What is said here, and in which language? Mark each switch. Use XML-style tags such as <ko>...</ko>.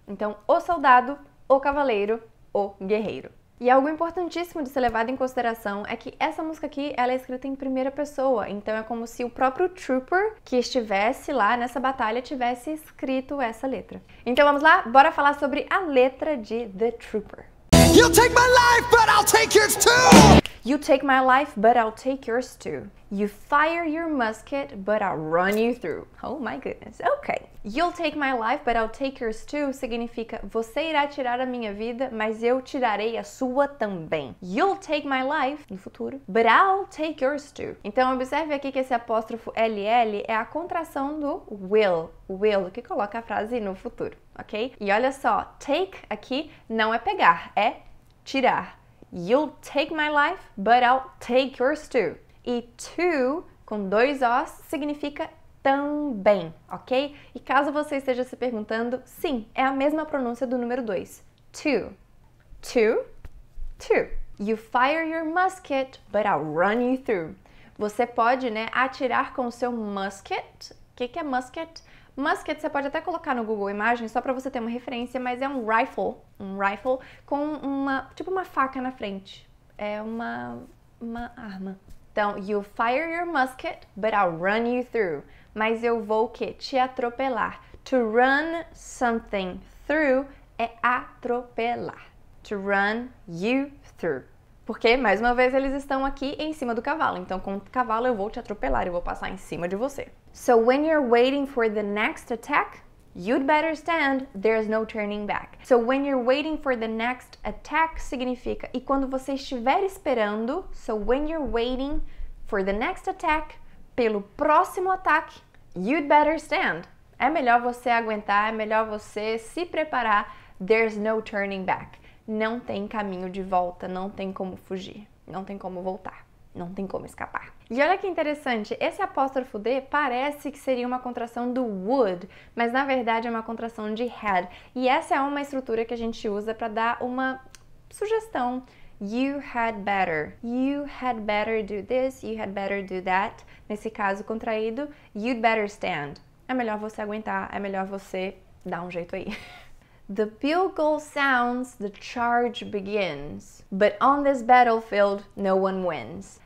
<pt>Então, o soldado, o cavaleiro, o guerreiro. E algo importantíssimo de ser levado em consideração é que essa música aqui, ela é escrita em primeira pessoa, então é como se o próprio Trooper que estivesse lá nessa batalha tivesse escrito essa letra. Então vamos lá, bora falar sobre a letra de The Trooper.</pt> <en>You'll take my life, but I'll take yours too! You take my life, but I'll take yours too. You fire your musket, but I'll run you through. Oh my goodness, ok. You'll take my life, but I'll take yours too</en> <pt>significa você irá tirar a minha vida, mas eu tirarei a sua também.</pt> <en>You'll take my life,</en> <pt>no futuro,</pt> <en>but I'll take yours too.</en> <pt>Então observe aqui que esse apóstrofo LL é a contração do will, que coloca a frase no futuro, ok? E olha só, take aqui não é pegar, é tirar.</pt> <en>You'll take my life, but I'll take yours too.</en> <pt>E to, com dois Os, significa também, ok? E caso você esteja se perguntando, sim, é a mesma pronúncia do número 2.</pt> <en>To. To. To. You fire your musket, but I'll run you through.</en> <pt>Você pode, né, atirar com o seu musket. O que é musket? Musket você pode até colocar no Google Imagens só para você ter uma referência, mas é um rifle com uma faca na frente. É uma arma.</pt> <en>Então, you fire your musket, but I'll run you through.</en> <pt>Mas eu vou o quê? Te atropelar.</pt> <en>To run something through</en> <pt>é atropelar.</pt> <en>To run you through.</en> <pt>Porque, mais uma vez, eles estão aqui em cima do cavalo. Então, com o cavalo eu vou te atropelar, eu vou passar em cima de você.</pt> <en>So, when you're waiting for the next attack, you'd better stand, there's no turning back. So, when you're waiting for the next attack</en> <pt>significa, e quando você estiver esperando,</pt> <en>so when you're waiting for the next attack,</en> <pt>pelo próximo ataque,</pt> <en>you'd better stand.</en> <pt>É melhor você aguentar, é melhor você se preparar, there's no turning back. Não tem caminho de volta, não tem como fugir, não tem como voltar. Não tem como escapar. E olha que interessante, esse apóstrofo D parece que seria uma contração do would, mas na verdade é uma contração de had. E essa é uma estrutura que a gente usa para dar uma sugestão.</pt> <en>You had better do this, you had better do that.</en> <pt>Nesse caso contraído,</pt> <en>you'd better stand.</en> <pt>É melhor você aguentar, é melhor você dar um jeito aí.</pt> <en>The bugle sounds, the charge begins. But on this battlefield, no one wins.</en>